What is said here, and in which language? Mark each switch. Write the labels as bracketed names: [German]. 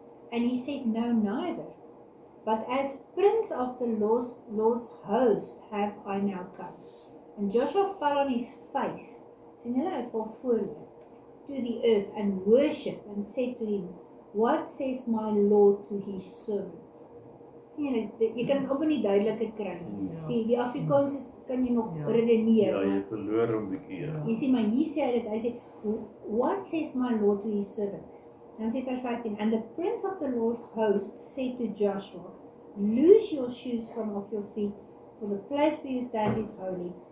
[English] And he said, No, neither. But as prince of the Lord's host have I now come. And Joshua fell on his face, [Afrikaans] sien julle, hy val vooroor, [English] to the earth and worshipped and said to him, What says my Lord to his servant? [Afrikaans] Sien julle, jy kan op in die duidelike kry. Die Afrikaans kan jy nog redeneer. Ja, jy verloor hom bietjie. Ja. Jy sê, maar hier sê hy dit, hy sê, [English] What says my Lord to his servant? [Afrikaans] Dan sê vers 15, [English] And the prince of the Lord host said to Joshua, Loose your shoes from off your feet, for the place where you stand is holy.